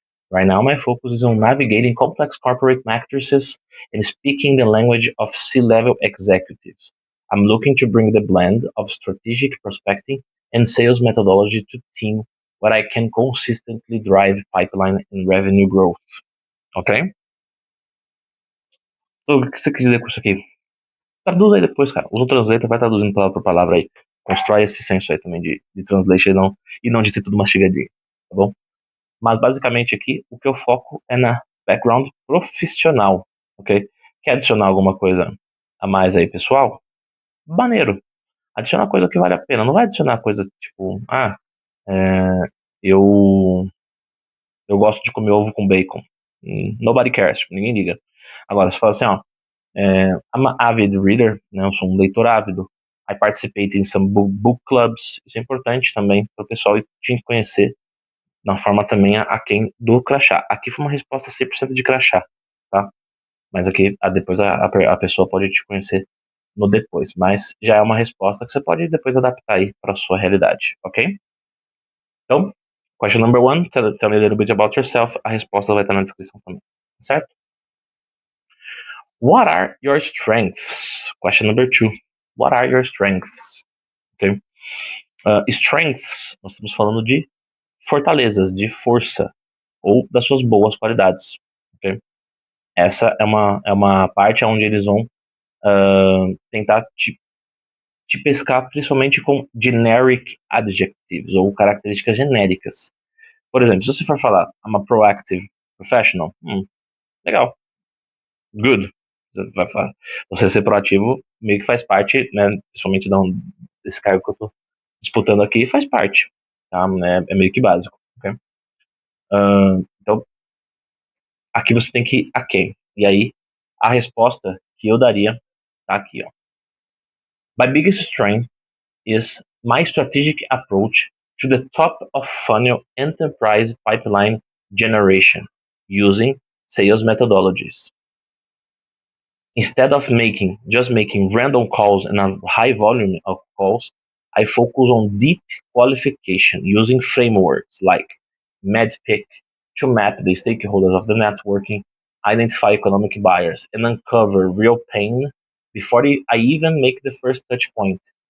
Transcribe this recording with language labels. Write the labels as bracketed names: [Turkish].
[English] Right now, my focus is on navigating complex corporate matrices and speaking the language of C-level executives. I'm looking to bring the blend of strategic prospecting and sales methodology to team where I can consistently drive pipeline and revenue growth. Ok? [Portuguese] Então, o que você quer dizer com isso aqui? Traduz aí depois, cara. Usa o translator, vai traduzindo palavra por palavra aí. Constrói esse senso aí também de translation e não de ter tudo mastigadinho, tá bom? Mas basicamente aqui, o que eu foco é na background profissional, ok? Quer adicionar alguma coisa a mais aí, pessoal? Maneiro. Adiciona coisa que vale a pena. Não vai adicionar coisa tipo, eu, eu gosto de comer ovo com bacon. [English] Nobody cares, [Portuguese] tipo, ninguém liga. Agora, você fala assim, ó, [English] I'm an avid reader, [Portuguese] né? Eu sou um leitor ávido. [English] I participate in some book clubs. [Portuguese] Isso é importante também para o pessoal te conhecer na forma também aquém do crachá. Aqui foi uma resposta 100% de crachá, tá? Mas aqui depois a pessoa pode te conhecer no depois. Mas já é uma resposta que você pode depois adaptar aí para sua realidade, ok? [English] Então, question number one, tell me a little bit about yourself. [Portuguese] A resposta vai estar na descrição também, certo? [English] What are your strengths? Question number two. What are your strengths? Okay. [Portuguese] Strengths, nós estamos falando de fortalezas, de força, ou das suas boas qualidades. Okay? Essa é uma parte onde eles vão tentar te pescar principalmente com [English] generic adjectives, [Portuguese] ou características genéricas. Por exemplo, se você for falar [English] I'm a proactive professional, [Portuguese] legal, good. Você ser proativo meio que faz parte, né, principalmente desse cargo que eu tô disputando aqui, faz parte, tá? É meio que básico, ok? Então, aqui você tem que ir a quem? E aí, a resposta que eu daria tá aqui, ó. [English] My biggest strength is my strategic approach to the top of funnel enterprise pipeline generation using sales methodologies. Instead of just making random calls and a high volume of calls, I focus on deep qualification using frameworks like MEDPIC to map the stakeholders of the networking, identify economic buyers, and uncover real pain before I even make the first touch point.